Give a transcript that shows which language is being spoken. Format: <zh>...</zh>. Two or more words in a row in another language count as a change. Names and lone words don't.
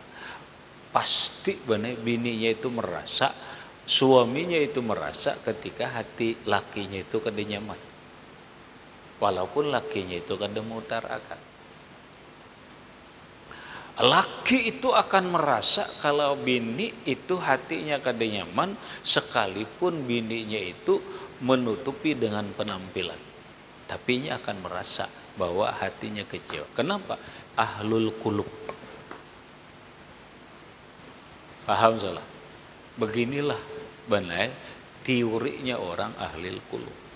<id>Pasti benar bininya itu merasa, suaminya itu merasa ketika hati lakinya itu</id> <bjn>kada nyaman.</bjn> <id>walaupun lakinya itu</id> <bjn>kada mengutarakan.</bjn> <id>Laki itu akan merasa kalau bini itu hatinya</id> <bjn>kada nyaman</bjn> <id>sekalipun bininya itu menutupi dengan penampilan. Tapi ia akan merasa bahwa hatinya kecewa. Kenapa?</id> <ar>Ahlul qulub.</ar> <id>Paham salah? Beginilah benar teorinya orang</id> <ar>ahlul qulub.</ar>